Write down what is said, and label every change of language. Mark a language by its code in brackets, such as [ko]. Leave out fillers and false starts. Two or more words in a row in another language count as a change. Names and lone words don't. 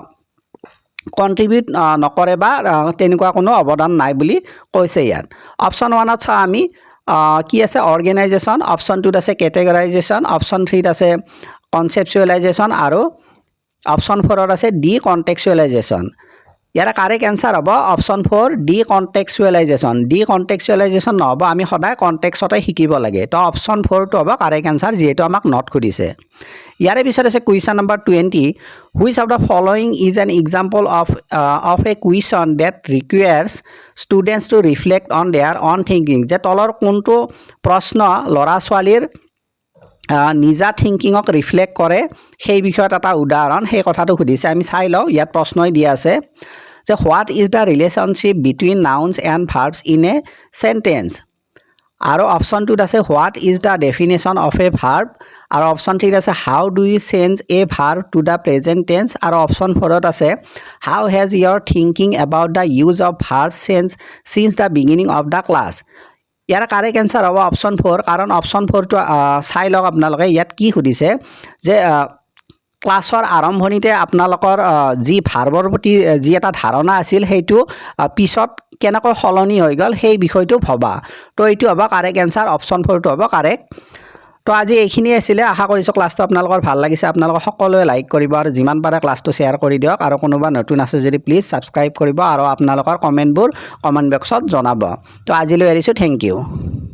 [as] কণ্ট্ৰিবিউট নকৰে বা তেনেকুৱা কোনো অৱদান নাই বুলি কৈছে ইয়াত অপশ্যন 1ত চাওঁ আমি কি আছে অৰ্গেনাইজেশ্যন অপশ্যন 2ত আছে কেটেগৰাইজেশ্যন অপশ্যন 3ত আছে কনচেপচুৱেলাইজেশ্যন আৰু অপশ্যন 4ত আছে ডি কণ্টেক্সুৱেলাইজেশ্যন ইয়াৰে [en] correct answer [as] হ'ব অপশ্যন 4 ডি কণ্টেক্সুৱেলাইজেশ্যন নহ'ব আমি সদায় কণ্টেক্সতে শিকিব লাগে তো অপশ্যন 4টো হ'ব [en] correct answer [as] যিহেতু আমাক নট সুধিছে ইয়াৰে পিছত আছে [en] question number 20 which of the following is an example of a question that requires students to reflect on their own thinking [as] যে তলৰ কোনটো প্ৰশ্ন ল'ৰা ছোৱালীৰ নিজা থিংকিঙক ৰিফ্লেক্ট কৰে সেই বিষয়ত এটা উদাহৰণ সেই কথাটো সুধিছে আমি চাই লওঁ ইয়াত প্ৰশ্নই দিয়া আছে যে [en] what is the relationship between nouns and verbs in a sentence [as] আৰু অপশ্যন 2ত আছে [en] what is the definition of a verb [as] আৰু অপশ্যন 3ত আছে [en] how do you change a verb to the present tense [as] আৰু অপশ্যন 4ত আছে [en] how has your thinking about the use of verb change since the beginning of the class [as] ইয়াৰ [en] correct answer [as] হ'ব অপশ্যন 4 কাৰণ অপশ্যন 4টো চাই লওক আপোনালোকে ইয়াত কি সুধিছে যে ক্লাছৰ আৰম্ভণিতে আপোনালোকৰ যি ভাৰ্বৰ প্ৰতি যি এটা ধাৰণা আছিল সেইটো পিছত কেনেকৈ সলনি হৈ গ'ল সেই বিষয়টো ভবা তো এইটো হ'ব [en] correct answer [as] অপশ্যন 4টো হ'ব কাৰেক্ট তো আজি এইখিনি আছিলে আশা কৰিছোঁ ক্লাছটো আপোনালোকৰ ভাল লাগিছে আপোনালোকে সকলোৱে লাইক কৰিব আৰু যিমান পাৰে ক্লাছটো শ্বেয়াৰ কৰি দিয়ক আৰু কোনোবা নতুন আছে যদি প্লিজ ছাবস্ক্ৰাইব কৰিব আৰু আপোনালোকৰ কমেণ্টবোৰ [en] comment boxত [as] জনাব তো আজিলৈ এৰিছোঁ [en] thank you